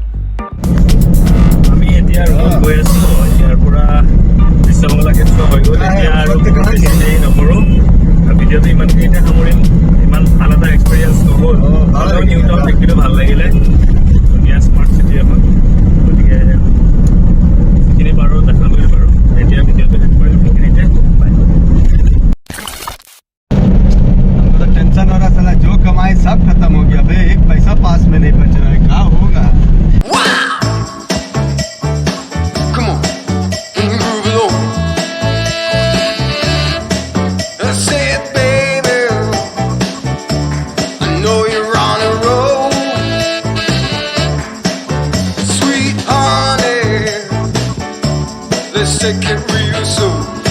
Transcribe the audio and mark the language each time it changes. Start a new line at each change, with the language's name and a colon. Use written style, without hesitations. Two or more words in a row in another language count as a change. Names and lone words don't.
Assamese: আমি এতিয়া ৰুমত গৈ আছোঁ ইয়াৰ পৰা বিশ্ব বাংলা গেট চোৱা হৈ গ'ল এতিয়া আৰু বেছি দেৰি নকৰোঁ ভিডিঅ'টো ইমানখিনিতে সামৰিম ইমান ভাল এটা এক্সপিৰিয়েঞ্চ নহ'ল নিউ টাউন দেখিলোঁ ভাল লাগিলে ধুনীয়া
English: smart city
Assamese: এখন গতিকে যিখিনি পাৰোঁ দেখালোৱে বাৰু এতিয়া ভিডিঅ'টো শেষ কৰিম সেইখিনিতে
Hindi: टेंशन हो रहा साला जो कमाए सब खत्म हो गया भाई एक पैसा पास में नहीं बच रहा है क्या होगा
English: Come on, can you move it on? I said, baby, I know you're on a roll. Sweet honey, let's take it real slow.